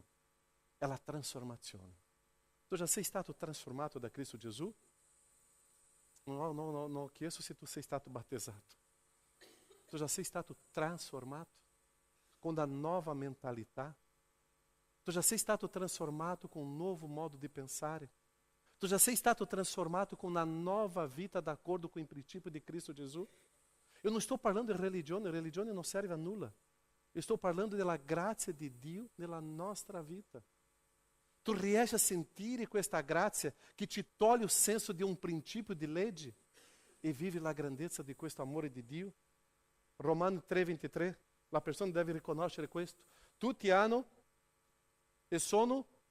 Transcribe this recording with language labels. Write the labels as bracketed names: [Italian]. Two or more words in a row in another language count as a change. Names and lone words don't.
[Italian] È la trasformazione. Tu già sei stato trasformato da Cristo Gesù? Non chiedo se tu sei stato battezzato. Tu già sei stato trasformato con una nuova mentalità. [Portuguese] Tu já [Italian] sei stato trasformato [Portuguese] com um novo modo de pensar. Tu já [Italian] sei stato trasformato [Portuguese] com uma nova vita de acordo com o princípio de Cristo Jesus. Eu não estou falando de religione não serve a nulla. Eu estou falando da graça de Dio [Italian] nella nostra vita. Tu riesci a sentire questa grazia che ti toglie il senso di un principio di legge e vivi la grandezza di questo amore di Dio? Romani 3:23 La persona deve riconoscere questo. Tutti hanno e sono.